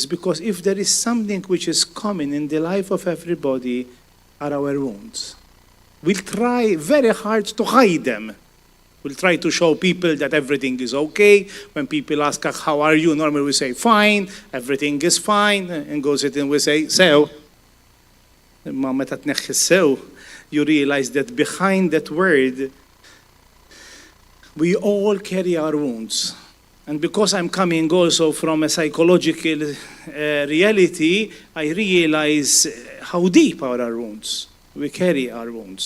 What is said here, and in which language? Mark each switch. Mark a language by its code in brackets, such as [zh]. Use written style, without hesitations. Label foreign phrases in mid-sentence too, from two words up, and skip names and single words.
[en] Because if there is something which is common in the life of everybody, are our wounds. We'll try very hard to hide them. We'll try to show people that everything is okay. When people ask us, how are you? Normally we say, fine, everything is fine. And goes it and we say, so. [mt] Ma meta tneħħi sew, [en] you realize that behind that word, we all carry our wounds. And because I'm coming also from a psychological reality, I realize how deep are our wounds. We carry our wounds.